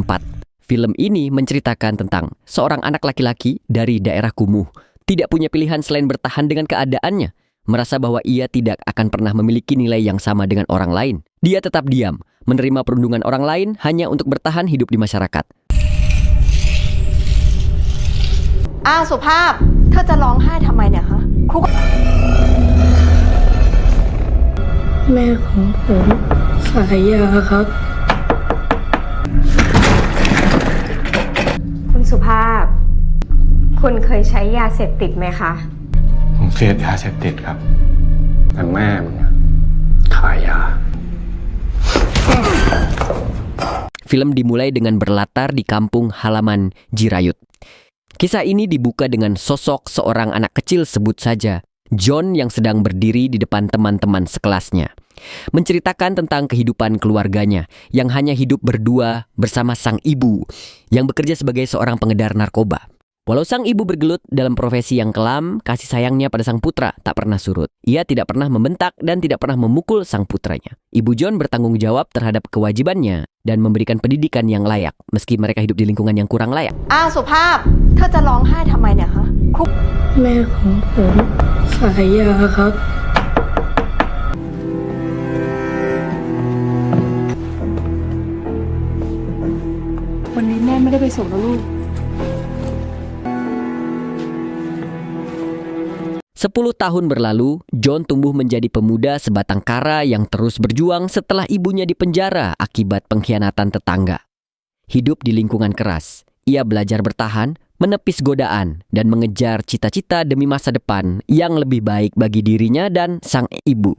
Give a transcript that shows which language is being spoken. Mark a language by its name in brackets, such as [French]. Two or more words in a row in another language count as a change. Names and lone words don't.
[Indonesian] Film ini menceritakan tentang seorang anak laki-laki dari daerah kumuh, tidak punya pilihan selain bertahan dengan keadaannya, merasa bahwa ia tidak akan pernah memiliki nilai yang sama dengan orang lain. Dia tetap diam, menerima perundungan orang lain hanya untuk bertahan hidup di masyarakat. [Thai] สุภาพเธอจะร้องไห้ทำไมเนี่ยฮะ แม่ของผมขายยาครับ คุณสุภาพคุณเคยใช้ยาเสพติดไหมคะ ผมเสพยาเสพติดครับแต่แม่มึงขายยา [Indonesian] Film dimulai dengan berlatar di kampung halaman Jirayut. Kisah ini dibuka dengan sosok seorang anak kecil, sebut saja John, yang sedang berdiri di depan teman-teman sekelasnya. Menceritakan tentang kehidupan keluarganya yang hanya hidup berdua bersama sang ibu yang bekerja sebagai seorang pengedar narkoba. Walau sang ibu bergelut dalam profesi yang kelam, kasih sayangnya pada sang putra tak pernah surut. Ia tidak pernah membentak dan tidak pernah memukul sang putranya. Ibu John bertanggung jawab terhadap kewajibannya dan memberikan pendidikan yang layak, meski mereka hidup di lingkungan yang kurang layak. [Thai] สุภาพเธอจะร้องไห้ทำไมเนี่ยฮะ แม่ของผมขายยาครับ วันนี้แม่ไม่ได้ไปส่งนะลูก [Indonesian] 10 tahun berlalu, John tumbuh menjadi pemuda sebatang kara yang terus berjuang setelah ibunya dipenjara akibat pengkhianatan tetangga. Hidup di lingkungan keras, ia belajar bertahan, menepis godaan, dan mengejar cita-cita demi masa depan yang lebih baik bagi dirinya dan sang ibu.